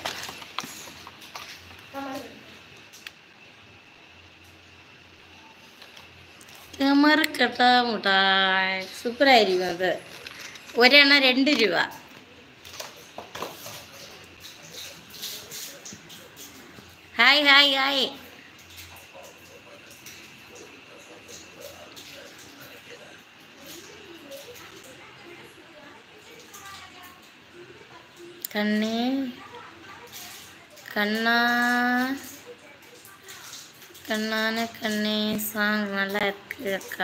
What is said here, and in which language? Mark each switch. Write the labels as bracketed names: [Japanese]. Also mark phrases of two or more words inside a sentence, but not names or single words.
[Malayalam] കമർക്കട്ട മുട്ടായി സൂപ്പറായിരിക്കും. അത് ഒരെണ്ണം 2 രൂപ. ഹായ് ഹായ് ഹായ്. [Tamil] கண்ணே கண்ணா கண்ணான கண்ணே சாங் நல்லா இருக்கு அக்கா.